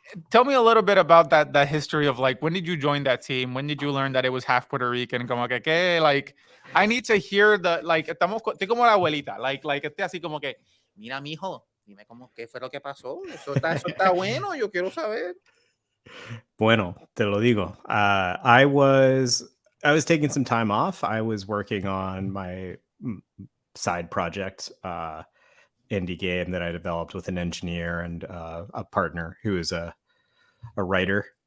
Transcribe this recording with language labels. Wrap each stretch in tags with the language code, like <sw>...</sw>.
<en>Tell me a little bit about that history of like, when did you join that team? When did you learn that it was half Puerto Rican? I need to hear</en> <es>estoy como la abuelita, esté así como que, mira, mijo, dime cómo qué fue lo que pasó. Eso está bueno, yo quiero saber. Bueno, te lo digo.</es> <en>I was taking some time off. I was working on my side project, indie game that I developed with an engineer and a partner who is a writer.</en>